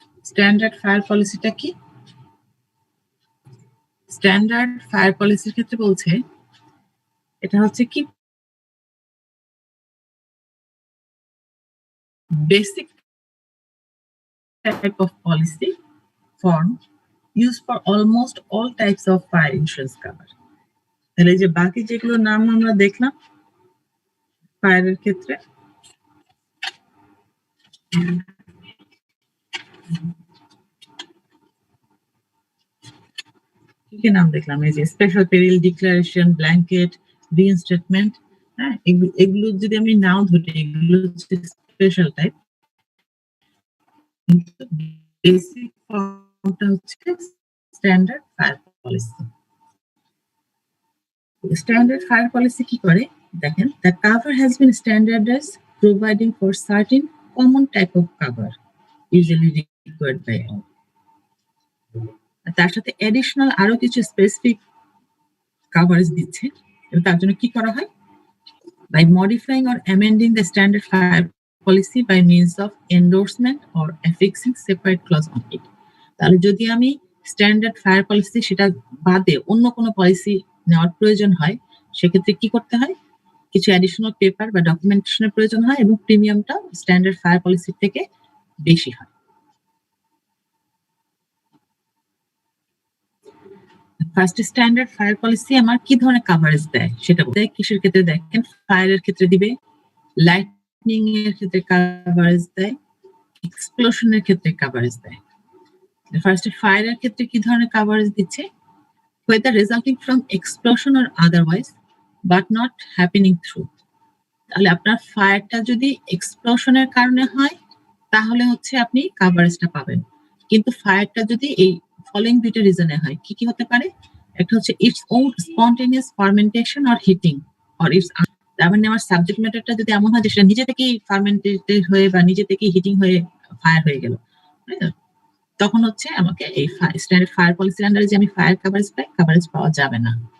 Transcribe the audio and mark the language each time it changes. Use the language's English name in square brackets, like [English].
[Bangla] Standard fire পলিসিটা কি? Standard fire পলিসির ক্ষেত্রে বলছে এটা হচ্ছে কি [English] Basic type of policy form used for almost all types of fire insurance cover. [Bangla] তাহলে এই যে বাকি যেগুলো নাম আমরা দেখলাম ফায়ারের ক্ষেত্রে, কি কি নাম দেখলাম? এই যে স্পেশাল পেরিল ডিক্লারেশন, ব্ল্যাঙ্কেট, রিইনস্টেটমেন্ট, হ্যাঁ, এগুলো যদি আমি নাও ধরি, এগুলো হচ্ছে স্পেশাল টাইপ। বেসিক ফর্মটা হচ্ছে standard fire policy. Standard fire policy কি করে দেখেন, [English] The cover has been standardised providing for certain common type of cover usually required by all. [Bangla] তার সাথে এডিশনাল আরো কিছু স্পেসিফিক কভারেজ দিচ্ছে, এবং তার জন্য কি করা হয়, [English] by modifying or amending the standard fire policy by means of endorsement or affixing separate clause on it. [Bangla] তাহলে যদি আমি স্ট্যান্ডার্ড ফায়ার পলিসি সেটা বাদে অন্য কোনো পলিসি নেওয়ার প্রয়োজন হয়, সেক্ষেত্রে কি করতে হয়, কিছু অ্যাডিশনাল পেপার বা ডকুমেন্টেশনের প্রয়োজন হয়, এবং প্রিমিয়ামটা স্ট্যান্ডার্ড ফায়ার পলিসি থেকে বেশি হয়। ফার্স্ট স্ট্যান্ডার্ড ফায়ার পলিসি আমার কি ধরনের কভারেজ দেয় সেটা বলতে, কিসের ক্ষেত্রে দেখেন, ফায়ারের ক্ষেত্রে দিবে, লাইটনিং এর ক্ষেত্রে কভারেজ দেয়, এক্সপ্লোশনের ক্ষেত্রে কভারেজ দেয়। ফার্স্ট ফায়ারের ক্ষেত্রে কি ধরনের কভারেজ দিচ্ছে, [English] whether resulting from explosion or otherwise but not happening through। [Bangla] তাহলে আপনার ফায়ারটা যদি এক্সপ্লোশনের কারণে হয় তাহলে হচ্ছে আপনি কভারেজটা পাবেন, কিন্তু ফায়ারটা যদি এই ফলোইং দুইটা রিজনে হয়, কি কি হতে পারে, একটা হচ্ছে [English] its own spontaneous fermentation or heating or its, [Bangla] তার মানে আমার সাবজেক্ট ম্যাটারটা যদি এমন হয় যে সেটা নিজে থেকেই ফার্মেন্টেড হয়ে বা নিজে থেকেই হিটিং হয়ে ফায়ার হয়ে গেল, তখন হচ্ছে আমাকে এই স্ট্যান্ডার্ড ফায়ার পলিসির আন্ডারে যে আমি ফায়ার কভারেজ পাই, কভারেজ পাওয়া যাবে না।